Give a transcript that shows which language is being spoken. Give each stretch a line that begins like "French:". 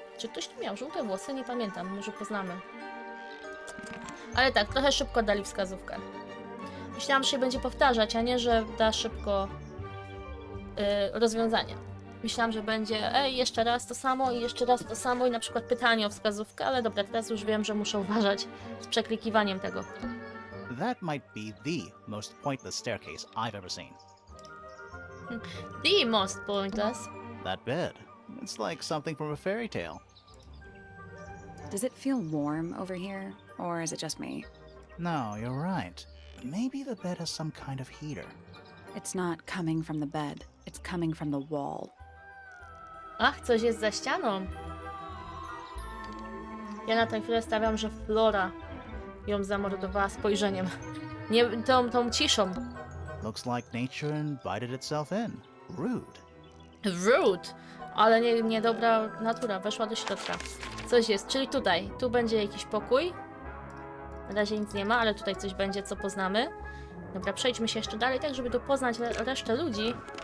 Polish: Czy ktoś tu miał żółte włosy? Nie pamiętam, może poznamy. Ale tak, trochę szybko dali wskazówkę. Myślałam, że się będzie powtarzać, a nie, że da szybko rozwiązanie. Myślałam, że będzie jeszcze raz to samo i jeszcze raz to samo i na przykład pytanie o wskazówkę, ale dobra, teraz już wiem, że muszę uważać z przeklikiwaniem tego.
English: That might be the most pointless staircase I've ever seen. The most pointless. That bed. It's like something from a fairy tale. Does it feel warm over here, or is it just me? No, you're right. Maybe the bed has some kind of heater. It's not coming from the bed. It's coming from the wall.
Polish: Ach, coś jest za ścianą. Ja na tę chwilę stawiam, że Flora ją zamordowała spojrzeniem. Nie, tą ciszą.
English: Looks like nature invited itself in. Rude. Rude.
Polish: Ale niedobra natura weszła do środka. Coś jest, czyli tutaj. Tu będzie jakiś pokój. Na razie nic nie ma, ale tutaj coś będzie, co poznamy. Dobra, przejdźmy się jeszcze dalej, tak żeby poznać resztę ludzi.